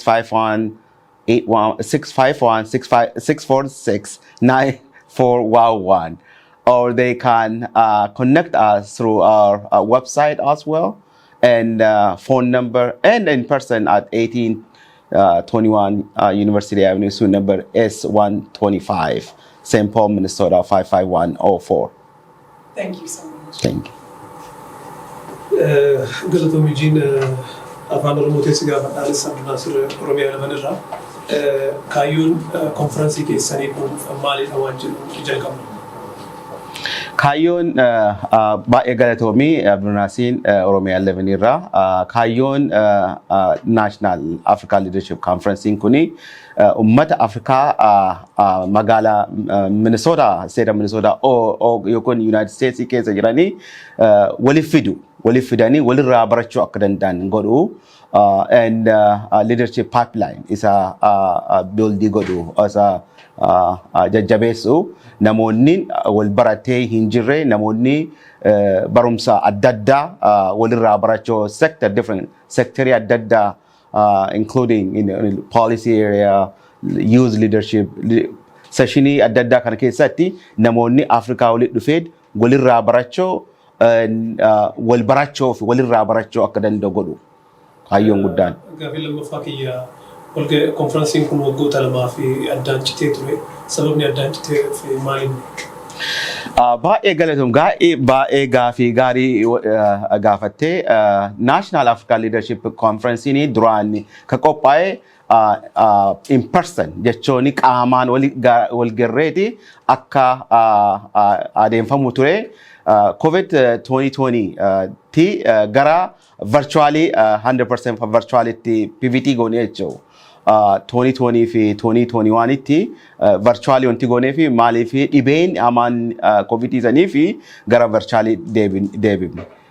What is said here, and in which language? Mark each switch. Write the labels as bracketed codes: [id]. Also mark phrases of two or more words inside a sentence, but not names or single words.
[en] 646-9411, or they can connect us through our website as well, and phone number, and in person at 1821 University Avenue, suite number S125, St. Paul, Minnesota 55104. Thank you so much. Thank you. [om] Galatoomii jiin afaan Oromootiin si gaafadhaanis Abdinaasir Oromiyaa lamanirraa kaayyoon konfiraansii keessanii kun maalidha waan jedhu jalqabna. Kaayyoon baay'ee galatoomii Abdinaasir Oromiyaa lamanirraa kaayyoon National African Leadership Conference kuni ummata Afrikaa magaalaa Minnesota, State Minnesota yookiin United States keessa jiranii waliif fidanii walirraa barachuu akka danda'an godhu [en] and leadership pipeline [om] isa build godhu isa jajjabeessu namoonni wal baratee hin jirre namoonni barumsa adda addaa walirraa barachuu [en] different sector [om] adda addaa [en] including in the policy area, youth leadership, [om] sessionii adda addaa kana keessatti namoonni Afrikaa walitti dhufee walirraa barachuu wal barachuu fi walirraa barachuu akka danda'u godhu kaayyoon guddaan. Gaaffii lammaffaa kiyya konfiraansiin kun waggoota lamaa fi addaan citee ture. Sababni addaan citee fi maali? Baay'ee galatoom baay'ee gaaffii gaarii gaafattee National African Leadership Conference duraan ka qophaa'e [en] in person [om] jechuun qaamaan wal garreeti akka adeemfamu ture. COVID 2020 ti gara virtually 100% virtuality PVT goone jechuudha. 2020 fi 2021 tti virtually wanti goone fi maaliif dhibeen amaan COVID sanii fi gara virtually deebifne.